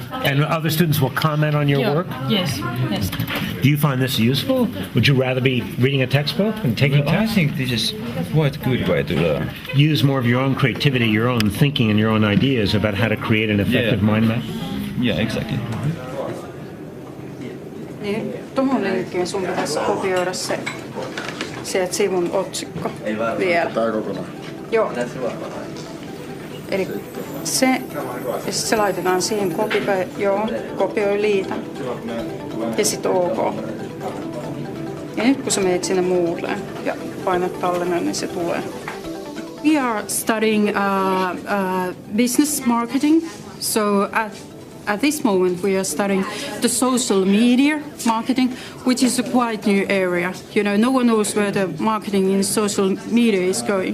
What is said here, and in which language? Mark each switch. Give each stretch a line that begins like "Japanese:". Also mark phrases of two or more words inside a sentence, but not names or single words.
English: And other students will comment on your work? Yes. Do you find this useful? Would you rather be reading a textbook and taking tests? I think this is quite a good way to learn. Use more of your own creativity, your own thinking, and your own ideas about how to create an effective mind map? Yeah, exactly.
Finnish: Niin, tuohon linkkiin sun pitäisi kopioida se sieltä sivun otsikko vielä. Tää kokonaan? Joo. Eli se, ja sit se laitetaan siihen kopioi liitä. Ja sit OK. Ja nyt kun sä menet sinne Moodleen ja painat tallennan, niin se tulee.
English: We are studying business marketing. So at this moment, we are studying the social media marketing, which is a quite new area. You know, no one knows where the marketing in social media is going.